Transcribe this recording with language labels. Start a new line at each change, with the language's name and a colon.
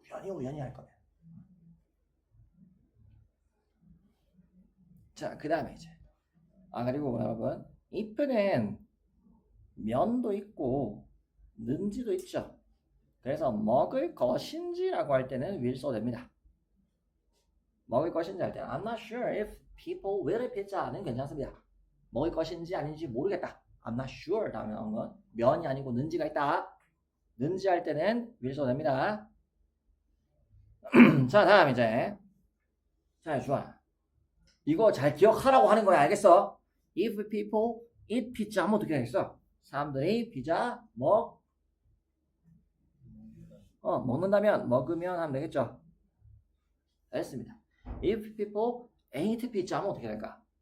Korean: 우연히 할 거면 자, 그 다음에 이제 그리고 여러분 if는 면도 있고 는지도 있죠. 그래서 먹을 것인지라고 할 때는 will 써도 됩니다. 먹을 것인지 할 때는
English: I'm not sure if people will eat pizza
Korean: 는 괜찮습니다. 먹을 것인지 아닌지 모르겠다.
English: I'm not sure
Korean: 다음에 나온 건 면이 아니고 는지가 있다. 는지 할 때는 will 써도 됩니다. 자, 다음 이제. 자, 좋아. 이거 잘 기억하라고 하는 거야. 알겠어?
English: If people eat pizza
Korean: 하면 어떻게 되겠어? 사람들이 피자 먹는다면, 먹으면 하면 되겠죠? 알겠습니다.
English: If people ain't pizza
Korean: 하면 어떻게 될까?